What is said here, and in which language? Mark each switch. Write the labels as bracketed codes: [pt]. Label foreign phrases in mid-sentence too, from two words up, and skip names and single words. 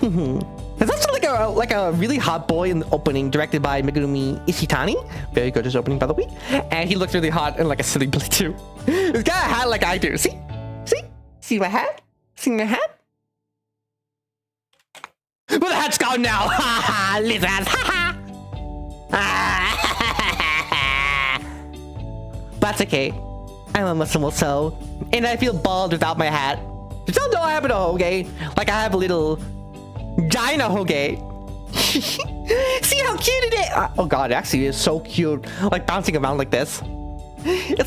[en] There's also like a really hot boy in the opening, directed by Megumi Ishitani. Very good his opening, by the way. And he looks really hot in like a silly billy too. He's got a hat like I do. See my hat? See my hat? Well, the hat's gone now. Ha ha, lizards. Ha ha. That's okay. I'm a Muslim so, and I feel bald without my hat. You don't know I have a hoge. Like I have a little Gina hoge. See how cute it is? Oh god, it actually is so cute. Like bouncing around like this.